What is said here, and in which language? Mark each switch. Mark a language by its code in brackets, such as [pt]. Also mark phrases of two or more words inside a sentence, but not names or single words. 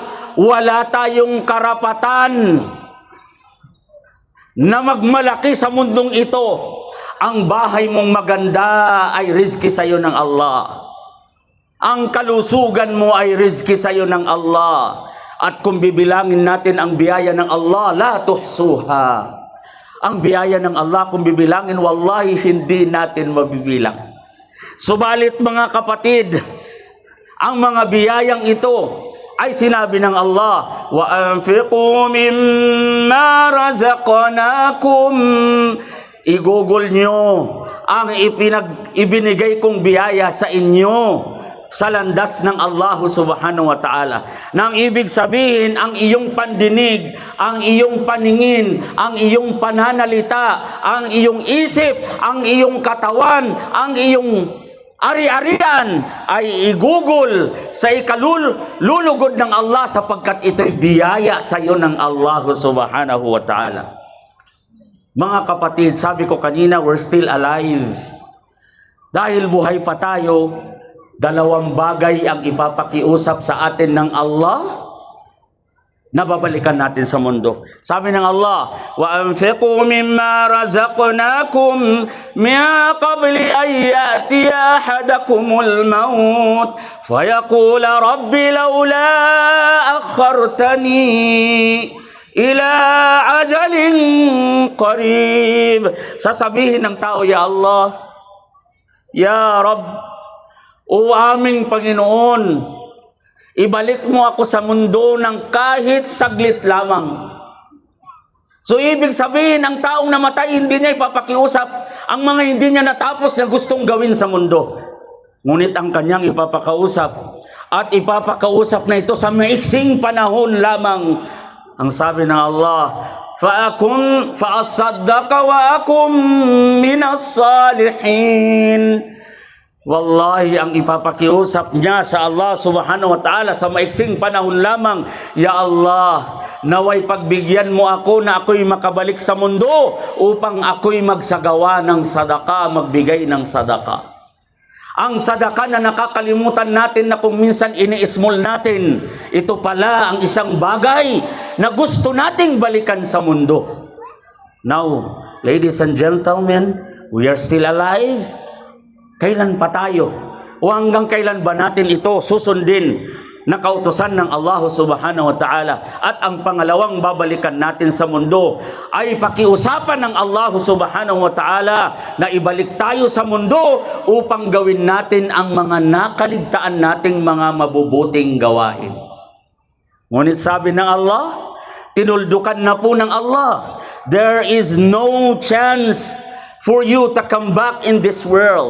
[tl] Wala tayong karapatan na magmalaki sa mundong ito. Ang bahay mong maganda ay rizki sa iyo ng Allah. Ang kalusugan mo ay rizki sa iyo ng Allah. At kung bibilangin natin ang biyaya ng Allah, [ar] لا تحصوها. [tl] Ang biyaya ng Allah, kung bibilangin, wallahi hindi natin mabibilang. Subalit mga kapatid, ang mga biyayang ito ay sinabi ng Allah, [ar] وَأَنْفِقُوا مِمَّا رَزَقْنَاكُمْ. [tl] Igugol nyo ang ibinigay kong biyaya sa inyo sa landas ng Allah [ar] سبحانه وتعالى. [tl] Nang ibig sabihin, ang iyong pandinig, ang iyong paningin, ang iyong pananalita, ang iyong isip, ang iyong katawan, ang iyong ari-arian ay igugol sa ikalulugod ng Allah, sapagkat ito'y biyaya sa iyo ng Allah [ar] سبحانه وتعالى. [tl] Mga kapatid, sabi ko kanina, [en] we're still alive. [tl] Dahil buhay pa tayo, dalawang bagay ang ipapakiusap sa atin ng Allah na babalikan natin sa mundo. Sabi ng Allah, [ar] وَأَنْفِقُوا مِمَّا رَزَقْنَاكُمْ مِنْ قَبْلِ أَنْ يَأْتِيَ أَحَدَكُمُ الْمَوْتُ فَيَقُولَ رَبِّ لَوْلَا أَخَّرْتَنِي إِلَى أَجَلٍ قَرِيبٍ. [tl] Sasabihin ng tao, [ar] يا الله، يا رب, [tl] O aming Panginoon, ibalik mo ako sa mundo ng kahit saglit lamang. So ibig sabihin, ang taong namatay, hindi niya ipapakiusap ang mga hindi niya natapos na gustong gawin sa mundo. Ngunit ang kanyang ipapakausap, at ipapakausap na ito sa maiksing panahon lamang. Ang sabi ng Allah, [ar] فَأَصَّدَّقَ وَأَكُمْ مِنَ الصَّالِحِينَ. [tl] Wallahi, ang ipapakiusap niya sa Allah [ar] سبحانه وتعالى [tl] sa maiksing panahon lamang, [ar] يا الله, [tl] naway pagbigyan mo ako na ako'y makabalik sa mundo upang ako'y magsagawa ng sadaka, magbigay ng sadaka. Ang sadaka na nakakalimutan natin, na kung minsan ini-small natin, ito pala ang isang bagay na gusto nating balikan sa mundo. [en] Now, ladies and gentlemen, we are still alive. [tl] Kailan pa tayo? O hanggang kailan ba natin ito susundin na kautusan ng Allah [ar] سبحانه وتعالى? [tl] At ang pangalawang babalikan natin sa mundo ay pakiusapan ng Allah [ar] سبحانه وتعالى [tl] na ibalik tayo sa mundo upang gawin natin ang mga nakaligtaan nating mga mabubuting gawain. Ngunit sabi ng Allah, tinuldukan na po ng Allah, [en] there is no chance for you to come back in this world.